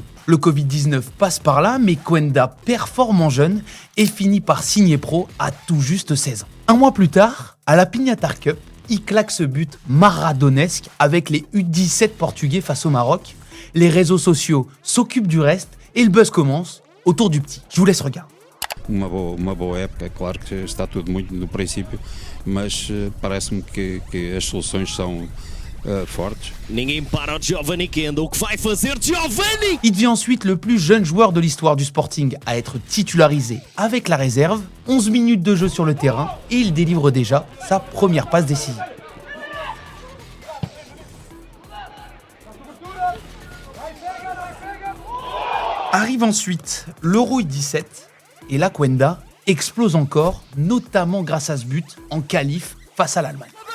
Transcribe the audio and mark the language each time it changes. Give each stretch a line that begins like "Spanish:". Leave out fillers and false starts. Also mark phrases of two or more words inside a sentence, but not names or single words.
French: Le Covid-19 passe par là, mais Quenda performe en jeune et finit par signer pro à tout juste 16 ans. Un mois plus tard, à la Pignata Cup, il claque ce but maradonesque avec les U17 portugais face au Maroc. Les réseaux sociaux s'occupent du reste et le buzz commence autour du petit. Je vous laisse regarder.
Portuguese: Uma boa época, claro que está tudo muito no princípio, mas parece-me que as soluções são fortes. Ninguém para o Giovanni Quenda, o que vai fazer Giovanni?
French: Il devient ensuite le plus jeune joueur de l'histoire du Sporting à être titularisé avec la réserve, 11 minutes de jeu sur le terrain et il délivre déjà sa première passe décisive. Arrive ensuite l'Euro U17 et là Quenda explose encore, notamment grâce à ce but en qualif face à l'Allemagne.